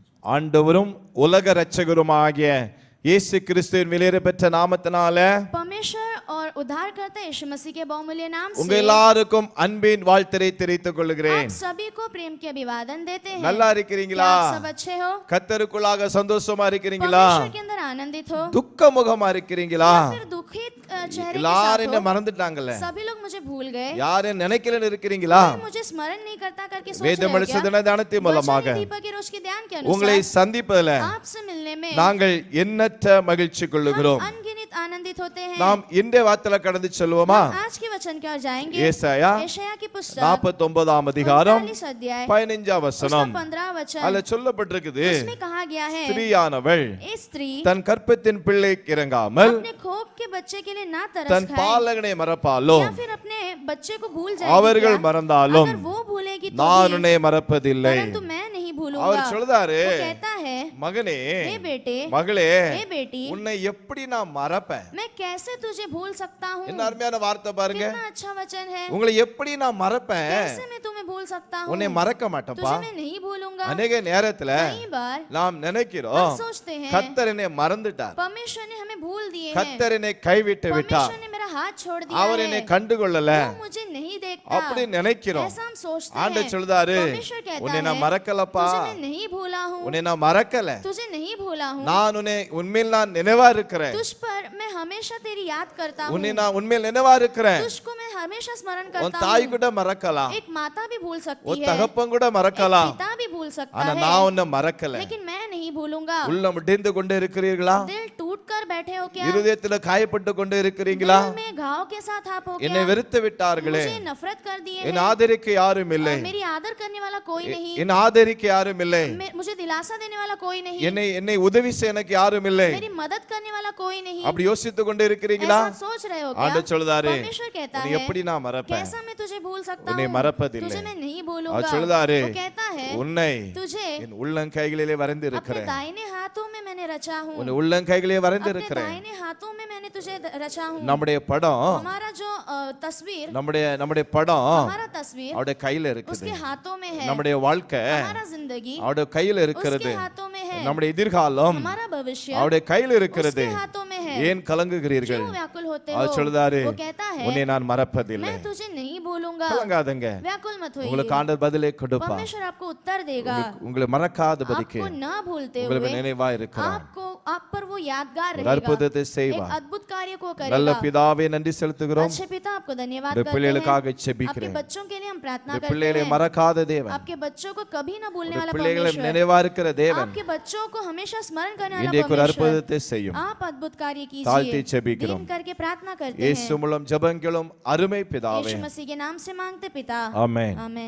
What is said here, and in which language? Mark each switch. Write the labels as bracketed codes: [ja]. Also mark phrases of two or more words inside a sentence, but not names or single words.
[ta] ஆண்டவரும் உலக இரட்சகருமாகிய இயேசு கிறிஸ்துவின் விலையேறப்பெற்ற நாமத்தினால [hi] परमेश्वर और उद्धारकर्ता यीशु मसीह के बहुमूल्य नाम [ta] உங்க [hi] से [ta] எல்லாருக்கும் அன்பின் வாழ்த்தை தெரிவித்துக் கொள்கிறேன். [hi] आप सभी को प्रेम के अभिवादन देते हैं. [ta] நல்லா இருக்கீங்களா? [hi] क्या आप सब अच्छे हो? [ta] கர்த்தருக்குள்ளாக சந்தோஷமா இருக்கீங்களா? [hi] परमेश्वर के अंदर आनंदित हो? [ta] துக்க முகமா இருக்கீங்களா? [hi] फिर दुखित चेहरे के [ta] எல்லாரும் என்ன [hi] साथ हो? [ta] மறந்துட்டாங்கல? [hi] सभी लोग मुझे भूल गए. [ta] யாரும் நினைக்கலன்னு இருக்கீங்களா? [hi] कोई मुझे स्मरण नहीं करता करके सोच रहे [ta] வேதம் [hi] हो क्या? [ta] எழுதின தியானத்தின் மூலமாக [hi] वचन दीपक के रोज के ध्यान के [ta] உங்களை [hi] अनुसार [ta] சந்திப்பதில் [hi] आपसे मिलने में [ta] நாங்கள் எண்ணற்ற மகிழ்ச்சி கொள்ளுகிறோம். [hi] अनगिनत आनंदित होते हैं. [ta] நாம் இன்றைய வார்த்தையில கடந்து செல்வோமா? [hi] आज के वचन की ओर जाएंगे. [ta] ஏசாயா [hi] यशायाह की पुस्तक [ta] 49ஆம் அதிகாரம் [hi] 49 अध्याय [ta] 15ஆம் வசனம். [hi] उसका 15 वचन [ta] அதுல சொல்லப்பட்டிருக்குது, [hi] उसमें कहा गया है, [ta] ஸ்திரீயானவள் [hi] ए स्त्री [ta] தன் கற்பத்தின் பிள்ளைக்கு இறங்காமல் [hi] अपने खोप के बच्चे के लिए ना तरस [ta] தன் [hi] खाए [ta] பாலகனை மறப்பாலும் [hi] या फिर अपने बच्चे को भूल जाएगी [ta] அவர்கள் [hi] क्या? [ta] மறந்தாலும் [hi] अगर वो भूलेगी तो [ta] நான் [hi] भी, [ta] உன்னை மறப்பதில்லை. [hi] परंतु मैं नहीं भूलूंगा. [ta] அவர் சொல்றாரு, [hi] वो कहता है, [ta] மகனே [hi] हे बेटे, [ta] மகளே [hi] हे बेटी, [ta] உன்னை எப்படி நான் மறப்பேன்? [hi] मैं कैसे तुझे भूल सकता हूँ? [ta] என்ன அருமையான வார்த்தை பாருங்க. [hi] कितना अच्छा वचन है. [ta] உங்களை எப்படி நான் மறப்பேன்? [hi] कैसे मैं तुम्हें भूल सकता हूँ? [ta] உன்னை மறக்க மாட்டேன்ப்பா. [hi] तुझे मैं नहीं भूलूंगा. [ta] அநேக நேரத்துல [hi] कई बार [ta] நாம் நினைக்கிறோம், [hi] हम सोचते हैं [ta] கர்த்தர் என்னை மறந்துட்டார், [hi] परमेश्वर ने हमें भूल दिए हैं, [ta] கர்த்தர் என்னை கைவிட்டு விட்டார், [hi] परमेश्वर ने मेरा हाथ छोड़ दिया [ta] அவர் [hi] है, [ta] என்னை கண்டுகொள்ளல, [hi] वो मुझे नहीं देखता. [ta] அப்படி நினைக்கிறோம். [hi] ऐसा हम सोचते [ta] ஆண்டவர் [hi] हैं. [ta] சொல்றாரு, [hi] परमेश्वर कहता [ta] உன்னை நான் [hi] है, [ta] மறக்கலப்பா, [hi] तुझे मैं नहीं भूला हूँ, [ta] உன்னை நான் மறக்கல, [hi] तुझे नहीं भूला हूँ, [ta] நான் உன்னை உண்மையில் நான் நினைவா இருக்கிறேன், [hi] तुझ पर मैं हमेशा तेरी याद करता हूँ, [ta] உன்னை நான் உண்மையில் நினைவா இருக்கிறேன். [hi] तुझको मैं हमेशा स्मरण [ta] உன் [hi] करता [ta] தாய் [hi] हूँ. [ta] கூட மறக்கலாம், [hi] एक माता भी भूल सकती [ta] உன் [hi] है, [ta] தகப்பன் கூட [hi] एक [ta] மறக்கலாம், [hi] पिता भी भूल सकता [ta] ஆனா [hi] है, [ta] நான் உன்னை மறக்கல. [hi] लेकिन मैं नहीं भूलूंगा. [ta] உள்ளம் இடிந்து கொண்டு இருக்கிறீர்களா? [hi] दिल टूट कर बैठे हो क्या? [ta] இருதயத்துல காயப்பட்டு கொண்டு இருக்கிறீங்களா? [hi] दिल में घाव के साथ आप हो [ta] என்னை [hi] क्या? [ta] வெறுத்து விட்டார்களே, [hi] मुझे नफरत कर दिए [ta] என் [hi] हैं, [ta] ஆதரிக்க யாரும் இல்லை, [hi] और मेरी आदर करने वाला कोई नहीं, [ta] என் ஆதரிக்க யாரும் இல்லை, [hi] मुझे दिलासा देने वाला कोई नहीं, [ta] என்னை என்னை உதவி செய்ய எனக்கு யாரும் இல்லை. [hi] मेरी मदद करने वाला कोई नहीं. [ta] அப்படி யோசித்து கொண்டு இருக்கிறீங்களா? [hi] ऐसा सोच रहे हो क्या? [ta] ஆண்டவர் சொல்றாரு, [hi] परमेश्वर कहता [ta] உன்னை [hi] है, [ta] எப்படி நான் மறப்பேன்? [hi] कैसा मैं तुझे भूल सकता [ta] உன்னை [hi] हूँ? [ta] மறப்பதில்லை. [hi] तुझे मैं नहीं [ta] அவர் [hi] भूलूंगा. [ta] சொல்றாரு, [hi] वो कहता है, [ta] உன்னை [hi] तुझे [ta] என் உள்ளங்கைகளிலே வரைந்து [hi] अपने [ta] இருக்கிறேன், [hi] दाहिने हाथों में मैंने रचा हूँ, [ta] உன்னை உள்ளங்கைகளிலே வரைந்து [hi] अपने [ta] இருக்கிறேன். [hi] दाहिने हाथों में मैंने तुझे रचा हूँ. [ta] நம்முடைய படம், [hi] हमारा जो तस्वीर, [ta] நம்முடைய படம் [hi] हमारा तस्वीर [ta] அவருடைய கையில இருக்குது. [hi] उसके हाथों में है, [ta] நம்முடைய வாழ்க்கை [hi] हमारा जिंदगी [ta] அவருடைய கையில இருக்கிறது. [hi] उसके हाथों में है, [ta] நம்முடைய எதிர்காலம் [hi] हमारा भविष्य [ta] அவருடைய கையில இருக்கிறது. [hi] उसके हाथों में है. [ta] ஏன் கலங்குகிறீர்கள்? [hi] क्यों व्याकुल होते [ta] அவர் [hi] हो? [ta] சொல்றாரு, [hi] वो कहता है, [ta] உன்னை நான் மறப்பதில்லை. [hi] मैं तुझे नहीं भूलूंगा. [ta] கலங்காதங்க, [hi] व्याकुल मत [ta] உங்களுக்கு [hi] होइए. [ta] ஆண்டவர் பதிலை கொடுப்பா. [hi] परमेश्वर आपको उत्तर देगा. [ta] உங்களை மறக்காதபடிக்கு [hi] आपको ना भूलते [ta] உங்களுக்கு [hi] हुए [ta] நினைவா இருக்கிறார். [hi] आपको आप पर वो यादगार [ta] ஒரு [hi] रहेगा. [ta] அற்புதத்தை [hi] एक [ta] செய்வார். [hi] अद्भुत कार्य को [ta] நல்ல [hi] करेगा. [ta] பிதாவே நன்றி செலுத்துகிறோம். [hi] अच्छे पिता आपको धन्यवाद [ta] உடைய [hi] करते हैं. [ta] பிள்ளைகளுக்காக [hi] आपके [ta] ஜெபிக்கிறேன். [hi] बच्चों के लिए हम प्रार्थना [ta] உடைய [hi] करते [ta] பிள்ளைகளை [hi] हैं. [ta] மறக்காத தேவன், [hi] आपके बच्चों को कभी ना भूलने [ta] உடைய [hi] वाला [ta] பிள்ளைகளை [hi] परमेश्वर, [ta] நினைவா இருக்கிற தேவன் [hi] आपके बच्चों को हमेशा स्मरण करने वाला [ta] இன்றைக்கு ஒரு [hi] परमेश्वर, [ta] அற்புதத்தை செய்யும். [hi] आप अद्भुत कार्य [ta] தாழ்த்தி [hi] कीजिए. [ta] ஜெபிக்கிறோம். [hi] दिन करके प्रार्थना करते [ta] இயேசு [hi] हैं. [ta] மூலம் ஜெபங்களும் அருமை பிதாவே. [hi] यीशु मसीह के नाम से मांगते पिता. [ta] ஆமென். [hi] आमीन.